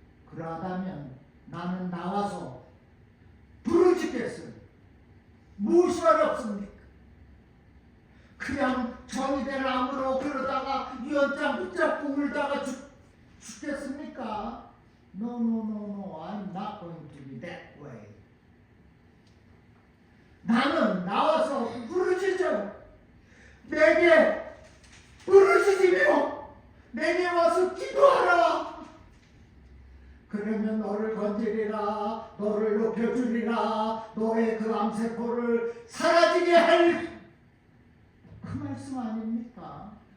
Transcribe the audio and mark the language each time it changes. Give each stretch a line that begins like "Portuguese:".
Korean: 그러하다면 나는 나와서 부르짖겠어요. 무엇이 어렵습니까? 그냥 정의된 암으로 그러다가 유언장 붙잡고 울다가 죽겠습니까?
English: No, I'm not going to be that way.
Korean: 나는 나와서 부르짖어 내게 부르짖으며 내게 와서 기도하라. 그러면 너를 건지리라, 너를 높여주리라, 너의 그 암세포를 사라지게 할 그 말씀 아닙니까?